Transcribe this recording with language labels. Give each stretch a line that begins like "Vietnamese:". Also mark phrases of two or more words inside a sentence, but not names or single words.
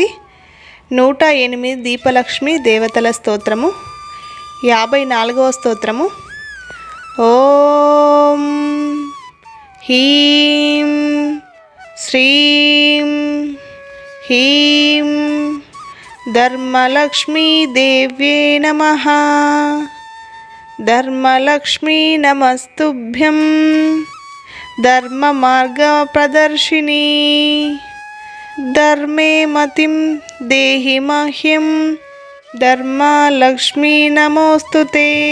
Telugu: 108 దీపలక్ష్మి దేవతల స్తోత్రము, 54వ స్తోత్రము.
Sanskrit: ఓం హ్రీం శ్రీం హ్రీం ధర్మలక్ష్మీ దేవ్యే నమః. धर्मलक्ष्मी नमस्तुभ्यं धर्ममार्गप्रदर्शिनी. धर्मे मतिं देहि मह्यं धर्मलक्ष्मी नमोस्तुते.